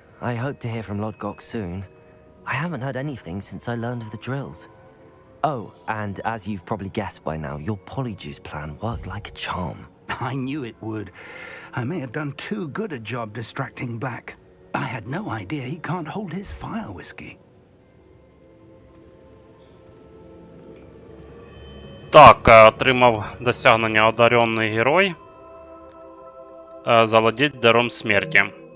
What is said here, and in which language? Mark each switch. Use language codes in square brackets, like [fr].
[en] I hope to hear from Lodgok soon. I haven't heard anything since I learned of the drills. Oh, and as you've probably guessed by now, your polyjuice plan worked like a charm. I knew it would. I may have done too good a job distracting Black. I had no idea he can't hold his fire whiskey. [uk] Так, отримав досягнення одаренний герой. [ru] Завладеть даром смерти.